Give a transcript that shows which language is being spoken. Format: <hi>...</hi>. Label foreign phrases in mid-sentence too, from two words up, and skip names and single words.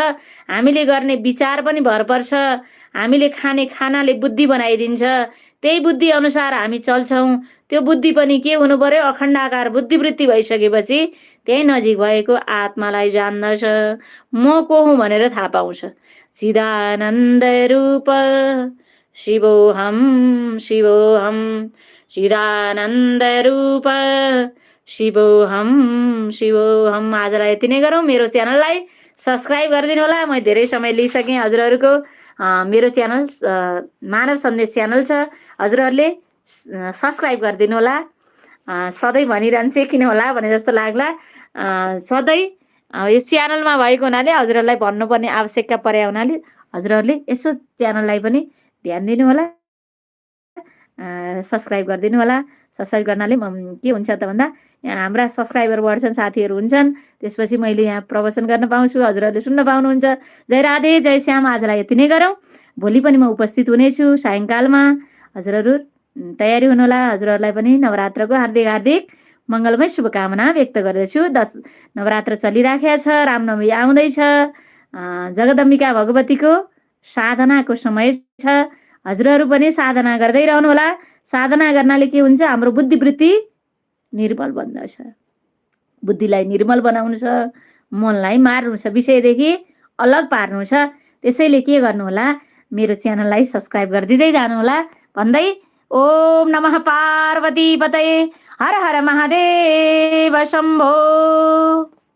<ne>हामीले गर्ने विचार पनि भर पर्छ। हामीले खाने खानाले बुद्धि बनाइदिन्छ। त्यही बुद्धि अनुसार हामी चल्छौँ। त्यो बुद्धि पनि के हुनु पर्यो? अखण्डाकार बुद्धिवृत्ति भइसकेपछि त्यही नजिक भएको आत्मालाई जान्दछ। म को हुँ भनेर थाहा पाउँछ।</ne> <sa>चिदानन्द रूप शिवोहम शिवोहम चिदानन्द रूप शिवोहम शिवोहम।</sa> <ne>आजलाई यति नै गरौँ। मेरो च्यानललाई सब्सक्राइब गरिदिनु होला। म धेरै समय लिइसकेँ हजुरहरूको। मेरो च्यानल मानव सन्देश च्यानल छ। हजुरहरूले सब्सक्राइब गरिदिनु होला। सधैँ भनिरहन्छे किन होला भने जस्तो लाग्ला। सधैँ यो च्यानलमा भएको हुनाले हजुरहरूलाई भन्नुपर्ने आवश्यकता परे हुनाले हजुरहरूले यसो च्यानललाई पनि ध्यान दिनु होला, सब्सक्राइब गरिदिनु होला। सब्सक्राइब गर्नाले के हुन्छ त भन्दा यहाँ हाम्रा सब्सक्राइबर बढ्छन्, साथीहरू हुन्छन्। त्यसपछि मैले यहाँ प्रवचन गर्न पाउँछु, हजुरहरूले सुन्न पाउनुहुन्छ। जय राधे, जय श्याम। आजलाई यति नै गरौँ। भोलि पनि म उपस्थित हुनेछु सायङ्कालमा। हजुरहरू तयारी हुनुहोला। हजुरहरूलाई पनि नवरात्रको हार्दिक हार्दिक मङ्गलमय शुभकामना व्यक्त गर्दछु। 10 नवरात्र चलिराखेको छ। रामनवमी आउँदैछ। जगदम्बिका भगवतीको साधनाको समय छ। हजुरहरू पनि साधना गर्दै रहनुहोला। साधना गर्नाले के हुन्छ? हाम्रो बुद्धिवृत्ति निर्मल बन्दछ। बुद्धिलाई निर्मल बनाउनु छ, मनलाई मार्नु छ, विषयदेखि अलग पार्नु छ। त्यसैले के गर्नु होला? मेरो च्यानललाई सब्सक्राइब गरिदिँदै जानु होला भन्दै</ne> <sa>ओम नमः पार्वती पतये हर हर महादेव शम्भो।</sa>